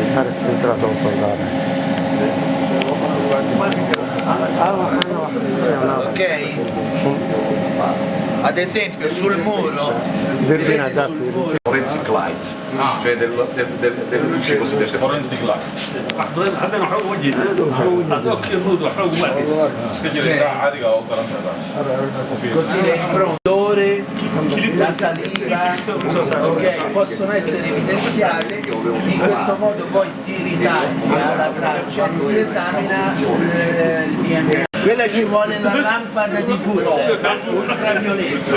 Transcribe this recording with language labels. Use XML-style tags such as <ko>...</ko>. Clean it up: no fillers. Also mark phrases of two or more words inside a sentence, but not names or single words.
<it>Ok? Ad esempio sul muro, vedete sul muro</it> <en>forensic light,</en> <it>cioè delle luci cosiddette</it> <en>forensic light. عندنا حقوق وجه هذوك يموتوا حقوق واحد</en> <it>così le impronte, la saliva, ok, possono essere evidenziate. In questo modo poi si ritaglia la traccia e si esamina il DNA. Quella ci vuole la lampada di Fuller, ultravioletta.</it>